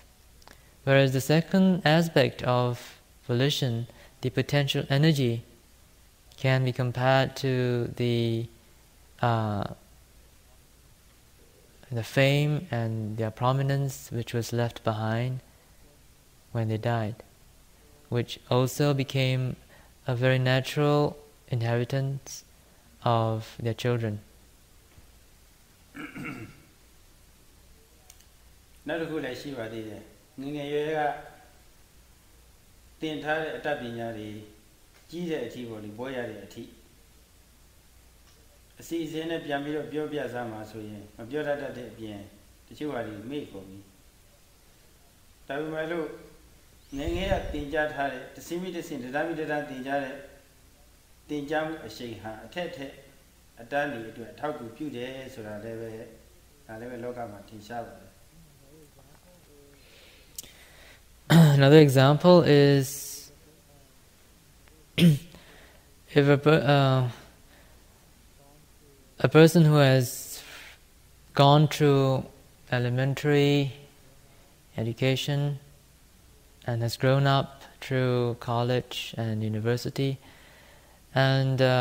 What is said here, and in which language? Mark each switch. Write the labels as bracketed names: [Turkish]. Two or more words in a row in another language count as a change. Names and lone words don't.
[English] Whereas the second aspect of volition, the potential energy, can be compared to the fame and their prominence which was left behind when they died, which also became a very natural inheritance of their children. [Burmese] နောက်တစ်ခုလည်းရှိပါသေးတယ်ငငယ်ရွယ်ကသင်ထားတဲ့အတတ်ပညာတွေကြီးတဲ့အထိပေါ်ဒီပေါ်ရတဲ့အထိ အစီအစဉ်နဲ့ပြန်ပြီးတော့ပြောပြစမ်းမှာဆိုရင်မပြောတတ်တဲ့အပြင်တချို့ဟာဒီမေ့ကုန်ပြီဒါပေမဲ့လို့ငငယ်ကသင်ကြားထားတဲ့တစင်းမိတစင်းတရားမိတရားသင်ကြားတဲ့သင်ကြားမှုအရှိန်ဟာအထက်ထက်အတန်းတွေအတွက်ထောက်ကူပြုတယ်ဆိုတာလည်းပဲဒါလည်းပဲလောကမှာထင်ရှားပါတယ် [English] Another example is if a person who has gone through elementary education and has grown up through college and university, and